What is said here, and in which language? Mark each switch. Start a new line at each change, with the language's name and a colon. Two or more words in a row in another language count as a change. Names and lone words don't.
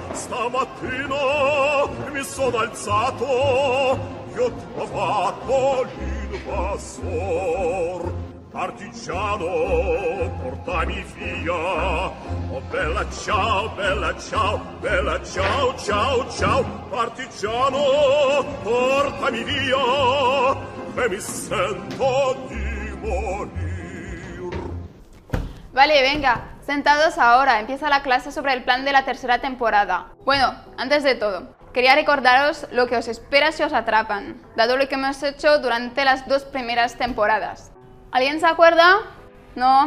Italian: Stamattina mi sono alzato e ho trovato l'invasor. Partigiano, portami via. Oh bella ciao, bella ciao, bella ciao, ciao, ciao. Partigiano, portami via, che mi sento di morir.
Spanish: Vale, venga, sentados ahora, empieza la clase sobre el plan de la tercera temporada. Bueno, antes de todo, quería recordaros lo que os espera si os atrapan, dado lo que hemos hecho durante las 2 primeras temporadas. ¿Alguien se acuerda? ¿No?